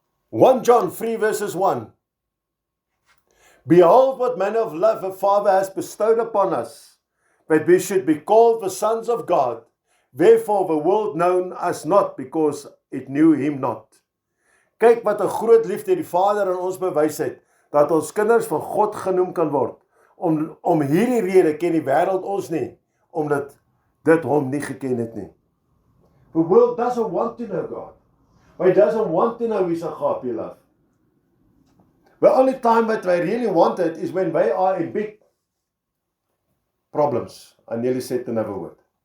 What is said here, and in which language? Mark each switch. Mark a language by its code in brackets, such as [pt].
[en] 1 John 3 verses 1. Behold what manner of love the Father has bestowed upon us, that we should be called the sons of God. Therefore the world known us not, because it knew Him not. [af] Kyk wat 'n groot liefde die Vader aan ons bewys het, dat ons kinders van God genoem kan word. Om hierdie rede ken die wêreld ons nie, omdat dit hom nie geken het nie. [en] The world doesn't want to know God. It doesn't want to know His agape love. The only time that they really want it is when they are in big problems. I nearly said another word.